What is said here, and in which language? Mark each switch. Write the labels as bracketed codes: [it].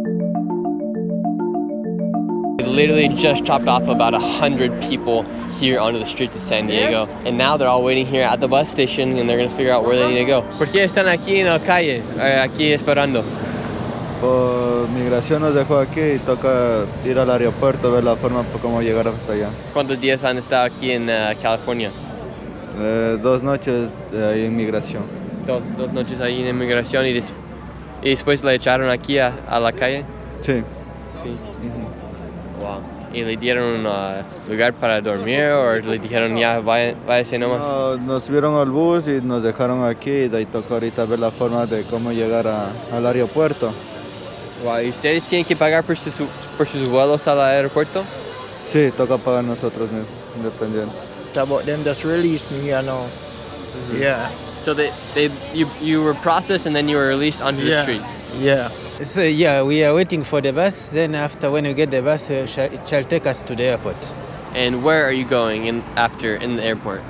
[en] Literally just dropped off about 100 people here onto the streets of San Diego, and now they're all waiting here at the bus station, and they're going to figure out where they need to go. [es] ¿Por qué están aquí en la calle, aquí esperando? Por migración nos dejó aquí y toca ir al aeropuerto, ver la forma por cómo llegar hasta allá. ¿Cuántos días han estado aquí en California? 2 noches en migración. dos noches ahí en inmigración y después le echaron aquí a la calle. Sí. Sí. Wow. ¿Y le dieron un lugar para dormir o le dijeron ya váyase nomás? No, nos subieron al bus y nos dejaron aquí y de ahí toca ahorita ver la forma de cómo llegar al aeropuerto. [en] Wow. [es] ¿Y ustedes tienen que pagar por sus vuelos al aeropuerto? Sí, toca pagar nosotros mismos, independiente. [en] About them just released me here now. Yeah. So you were processed and then you were released onto the streets? Yeah. So yeah, we are waiting for the bus. Then after, when we get the bus, it shall take us to the airport. And where are you going in the airport?